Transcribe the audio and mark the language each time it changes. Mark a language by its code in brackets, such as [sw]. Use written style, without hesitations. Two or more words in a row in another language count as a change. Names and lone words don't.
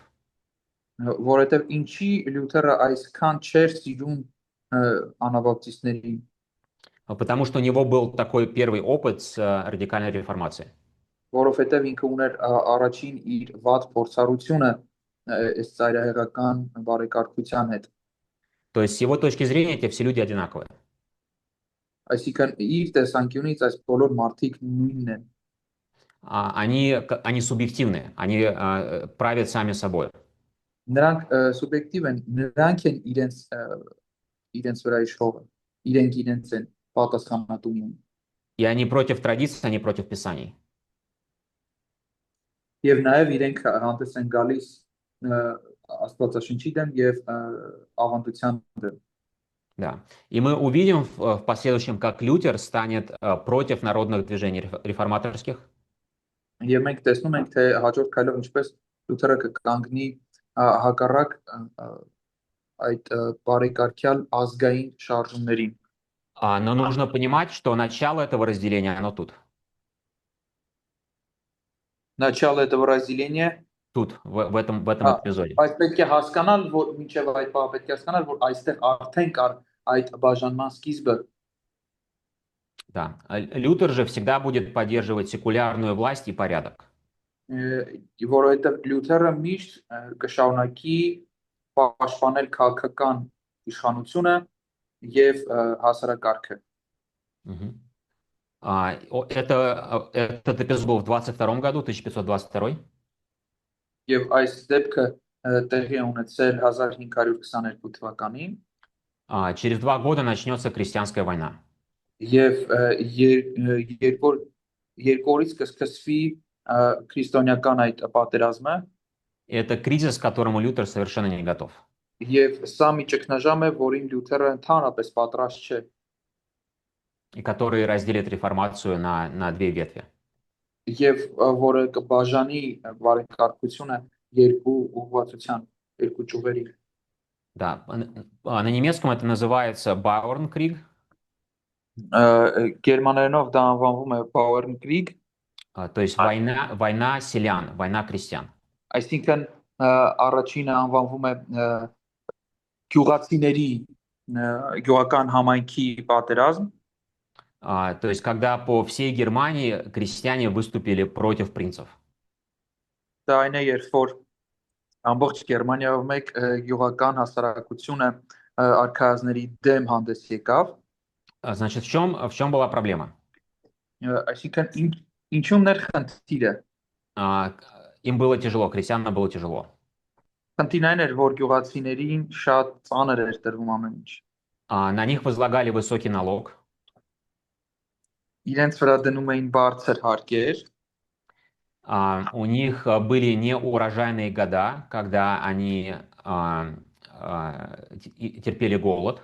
[hy] Որովհետև ինչի Լյութերը այսքան չէր սիրում անաբապտիստներին։ [ru] Потому что у него был такой первый опыт с радикальной реформацией. [hy] Որովհետև ինքը ուներ առաջին իր վատ փորձառությունը այս ծայրահեղական բարեկարգության հետ։ [ru] То есть с его точки зрения эти все люди одинаковые. [hy] Այսինքն իր տեսանկյունից այս բոլոր մարդիկ նույնն են։ [ru] Они субъективные, они правят сами собой. [hy] Նրանք սուբյեկտիվ են, նրանք են իրենց վրա իշխողը, իրենց են պատասխանատու են։ [ru] И они против традиций, они против писаний. [hy] Եվ նաև իրենք հանդես են գալիս Աստվածաշնչի դեմ եւ ավանդության դեմ։ [ru] Да. И мы увидим в последующем, как Лютер станет против народных движений реформаторских. [hy] Եվ մենք տեսնում ենք, թե հաջորդ քայլով ինչպես Լյութերը կկանգնի հակառակ այդ բարեկարգյալ ազգային շարժումներին։ [ru] Но нужно понимать, что начало этого разделения, оно тут. Начало этого разделения Тут, в этом эпизоде. [hy] Բայց պետք է հասկանալ, որ մինչև այդ բանը պետք է հասկանալ, որ այստեղ արդեն կար այդ բաժանման սկիզբը։ [ru] Да. Лютер же всегда будет поддерживать секулярную власть и порядок. [hy] Որովհետև Լյութերը միշտ կշարունակի պաշտպանել քաղաքական իշխանությունը եւ հասարակարգը։ [ru] Этот эпизод был в 22 году, 1522. [hy] Եվ այս դեպքը տեղի ունեցել 1522 թվականին։ [ru] Через 2 года начнется крестьянская война. [hy] Եվ երկու օրից կսկսվի քրիստոնեական այդ պատերազմը։ [ru] Это кризис, к которому Лютер совершенно не готов. [hy] Եվ սա մի ճգնաժամ է, որին Լյութերը ընդհանրապես պատրաստ չէ։ [ru] И который разделит реформацию на две ветви. [hy] Եվ որը կբաժանի բարեկարգությունը երկու ուղղվածության, երկու ճյուղերի։ [ru] Да, на немецком это называется Bauernkrieg. [hy] Գերմաներենով դա անվանվում է Bauernkrieg, [ru] то есть война селян, война крестьян. [hy] Այսինքն առաջինը անվանվում է գյուղացիների գյուղական համայնքի պատերազմ։ [ru] То есть когда по всей Германии крестьяне выступили против принцев. [hy] Դա այն է, երբ որ ամբողջ Գերմանիայով մեկ գյուղական հասարակությունը արքայազների դեմ հանդես եկավ։ [ru] Значит, в чем была проблема? [hy] Այսինքն ինչումն էր խնդիրը։ [ru] Им было тяжело, крестьянам было тяжело. [hy] Խնդիրն այն էր, որ գյուղացիներին շատ ծանր էր տրվում ամեն ինչ։ [ru] На них возлагали высокий налог. [hy] Իրենց վրա дնում էին բարձր հարկեր։ [ru] У них были неурожайные года, когда они терпели голод.